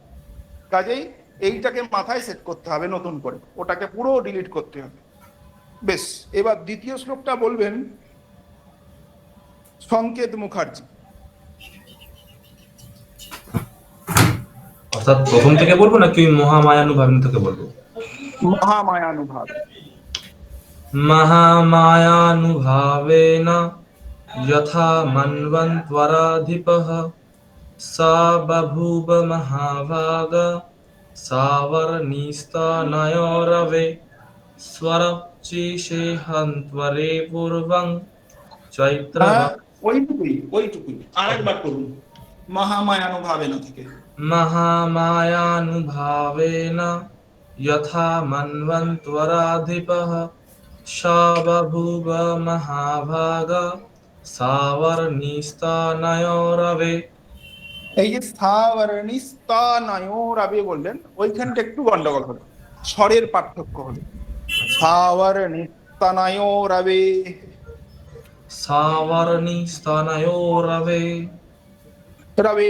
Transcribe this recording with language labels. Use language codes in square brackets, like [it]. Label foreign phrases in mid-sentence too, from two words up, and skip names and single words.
[bn] কাজেই এইটাকে মাথায় সেট করতে হবে নতুন করে, ওটাকে পুরো ডিলিট করতে হবে। বেশ, এবার দ্বিতীয় শ্লোকটা বলবেন সংকেত মুখার্জি। অর্থাৎ প্রথম থেকে বলবো নাকি ওই মহামায়ানুভাবিনী থেকে বলবো? মহামায়ানুভাব। [sa] महामायानुभावेन यथा मन्वन्त्वराधिपः सा बभूव महाभाग सावर्णिस्तनयोरवे स्वरचिषे हन्त्वरे पूर्वं चैत्र [bn] ওইটুকুই ওইটুকুই, আরেকবার করুন মহামায়ানুভাবেনা থেকে। [sa] महामायानुभावेन यथा मन्वन्त्वराधिपः सा बभूव महाभाग सावर्णिस्तनयोरवे। [bn] এই যে সাবর্ণিস্তনয়োরবে বললেন, ওইখানটা একটু গন্ডগোল হলো, স্বরের পার্থক্য হলো। সাবর্ণিস্তনয়োরবে, সাবর্ণিস্তনয়োরবে। রবে।